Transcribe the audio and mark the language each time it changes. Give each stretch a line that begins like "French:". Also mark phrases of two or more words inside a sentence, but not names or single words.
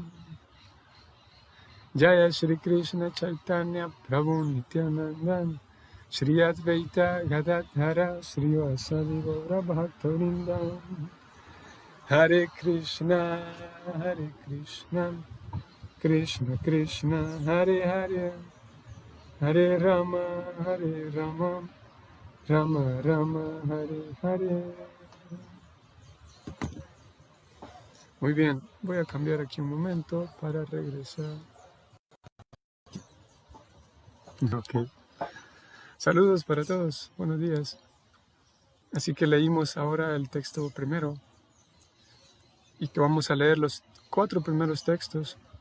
Sanskrit: जय श्री कृष्ण चैतन्य प्रभु नित्यानन्द श्री अद्वैत गदाधर श्री वासादि गौर भक्तवृन्द हरे कृष्ण कृष्ण कृष्ण हरे हरे हरे राम राम राम हरे हरे.
Spanish: Muy bien, voy a cambiar aquí un momento para regresar. Ok. Saludos para todos, buenos días. Así que leímos ahora el texto primero y que vamos a leer los 4 primeros textos.